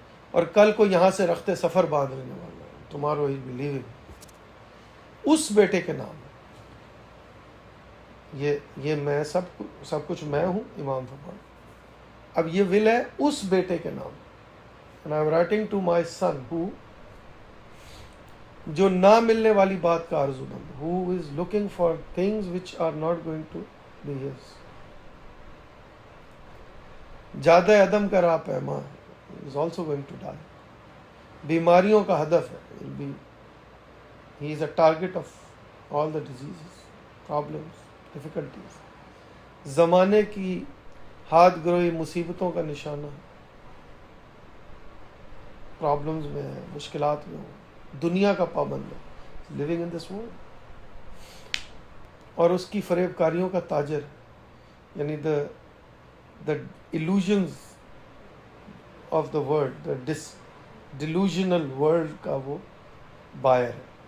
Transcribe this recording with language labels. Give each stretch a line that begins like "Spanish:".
Urdu: اور کل کو یہاں سے رخت سفر باندھ لینے والا ہے.
English: Tomorrow he will be leaving.
Urdu: اس بیٹے کے نام یہ میں سب کچھ میں ہوں. امام فرمان اب یہ ول ہے اس بیٹے کے نام.
English: And I am writing to my son who،
Urdu: جو نہ ملنے والی بات کا آرزو مند،
English: who is looking for things which are not going to be his.
Urdu: جادہ عدم کا راہ پیما
English: is also going to die.
Urdu: بیماریوں کا ہدف ہے.
English: He is a target of all the diseases, problems, difficulties.
Urdu: زمانے کی ہاتھ گروئی مصیبتوں کا نشانہ، پرابلمز میں ہے، مشکلات میں ہو، دنیا کا پابند ہے،
English: living in this world.
Urdu: اور اس کی فریب کاریوں کا تاجر، یعنی
English: the illusions of the world، the delusional world
Urdu: کا وہ بائر ہے.